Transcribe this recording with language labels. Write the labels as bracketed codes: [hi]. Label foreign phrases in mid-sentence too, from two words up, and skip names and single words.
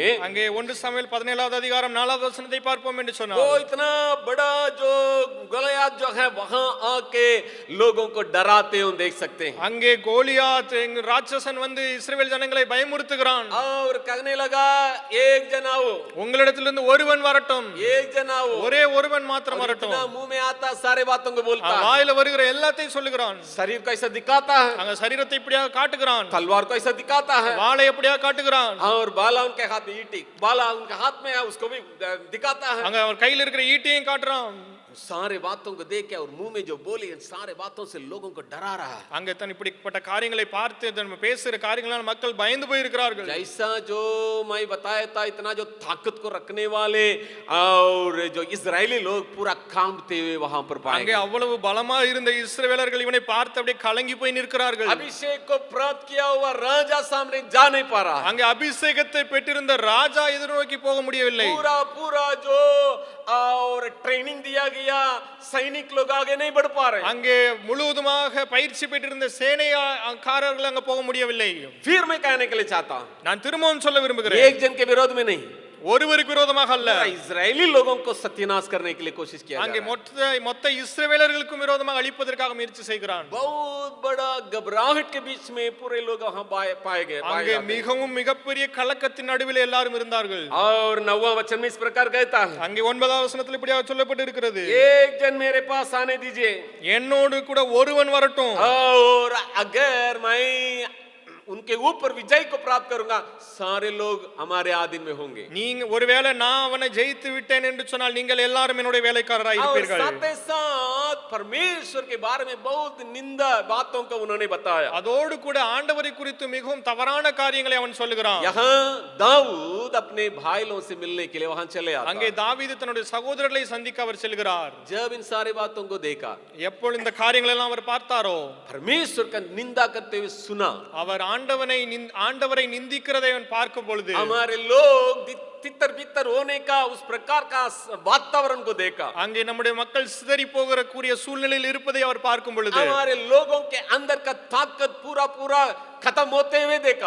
[ta] அங்கே 1 சாமுவேல் 17வது அதிகாரம் 4வது வசனத்தை பார்ப்போம் என்று [hi] वो [ta] சொன்னார். [hi] इतना बड़ा जो गोलियात जो है वहां आके लोगों को डराते हुए देख सकते हैं। [ta] அங்கே கோலியாத் ராட்சசன் வந்து இஸ்ரவேல் ஜனங்களை பயமுறுத்துகிறான். [hi] और कहने लगा, एक जना हो, [ta] உங்களிடத்திலிருந்து ஒருவன் வரட்டும், [hi] एक जना हो, [ta] ஒரே ஒருவன் மாத்திரம் வரட்டும். [hi] इतना मुंह में आता सारे बातों को बोलता है, [ta] வாயில வருகிற எல்லாத்தையும் சொல்லுகிறான். [hi] शरीर को ऐसा दिखाता है, [ta] அங்க சரீரத்தை இப்படியாக காட்டுகிறான், [hi] तलवार को ऐसा दिखाता है, [ta] வாளை எப்படியாக காட்டுகிறான், [hi] और बाला उनके हाथ में ईटी, बाला उनके हाथ में है, उसको भी दिखाता है। [ta] அங்க அவர் கையில் இருக்கிற ஈட்டியையும் காட்டுறான். [hi] सारे बातों को देख के और मुंह में जो बोली इन सारे बातों से लोगों को डरा रहा है। [ta] அங்கே தான் இப்படிப்பட்ட காரியங்களை பார்த்து நம்ம பேசுகிற காரியங்களால் மக்கள் பயந்து போயிருக்கிறார்கள். [hi] जैसा जो मैं बताया था इतना जो ताकत को रखने वाले और जो इजरायली लोग पूरा कांपते हुए वहां पर पाए [ta] அங்கே அவ்வளவு பலமா இருந்த இஸ்ரவேலர்கள் இவனை பார்த்து அப்படியே கலங்கி போய் நிற்கிறார்கள். [hi] अभिषेक को प्राप्त किया हुआ राजा सामने जा नहीं पा रहा। [ta] அங்கே அபிஷேகத்தை பெற்றிருந்த ராஜா எதிர்நோக்கி போக முடியவில்லை. [hi] पूरा जो और ट्रेनिंग दिया गया सैनिक लोग आगे नहीं बढ़ पा रहे। [ta] அங்கே முழுவதுமாக பயிற்சி பெற்றிருந்த சேனைக்காரர்கள் அங்க போக முடியவில்லை. [hi] फिर मैं कहने के लिए चाहता हूं, [ta] நான் திரும்பவும் சொல்ல விரும்புகிறேன், [hi] एक जन के विरोध में नहीं, [ta] ஒருவருக்கு விரோதமாக அல்ல. [hi] इजरायली लोगों को सत्यानाश करने के लिए कोशिश किया [ta] அங்கே [hi] जा रहा है। [ta] மொத்த இஸ்ரவேலர்களுக்கும் விரோதமாக அழிப்பதற்காக முயற்சி செய்கிறான். [hi] बहुत बड़ा घबराहट के बीच में पूरे लोग वहां पाए गए। [ta] அங்கே மிகவும் மிகப்பெரிய கலக்கத்தின் நடுவில் எல்லாரும் இருந்தார்கள். [hi] और 9वां वचन में इस प्रकार कहता है, [ta] அங்கே 9ஆம் வசனத்தில் இப்படியாக சொல்லப்பட்டு இருக்கிறது, [hi] एक जन मेरे पास आने दीजिए [ta] என்னோடு கூட ஒருவன் வரட்டும், [hi] और अगर मैं उनके ऊपर विजय को प्राप्त करूंगा सारे लोग हमारे आधीन में होंगे। [ta] நீங்க ஒருவேளை நான் அவனை ஜெயித்து விட்டேன் என்று சொன்னால் நீங்கள் எல்லாரும் என்னுடைய வேலைக்காரராய் இருப்பீர்கள். [hi] साथ ही साथ परमेश्वर के बारे में बहुत निंदा बातों को उन्होंने बताया। [ta] அதோடு கூட ஆண்டவரை குறித்து மிகவும் தவறான காரியங்களை அவன் சொல்லுகிறான். [hi] यहाँ दाऊद अपने भाइयों से मिलने के लिए वहां चले आता। [ta] அங்கே தாவீது தன்னுடைய சகோதரர்களை சந்திக்க அவர் செல்கிறார். [hi] जब इन सारी बातों को देखा, [ta] எப்பொழுது இந்த காரியங்களை எல்லாம் அவர் பார்த்தாரோ, [hi] परमेश्वर का निंदा करते हुए सुना, [ta] அவர் ஆண்டவரை நிந்திக்கிறதை அவன் பார்க்கும் பொழுது, [hi] हमारे लोग तितर बितर होने का उस प्रकार का वातावरण को देखा, [ta] அங்கே நம்முடைய மக்கள் சிதறி போகிற கூடிய சூழ்நிலையில் இருப்பதை அவர் பார்க்கும் பொழுது, [hi] हमारे लोगों के अंदर का ताकत पूरा खत्म होते हुए देखा,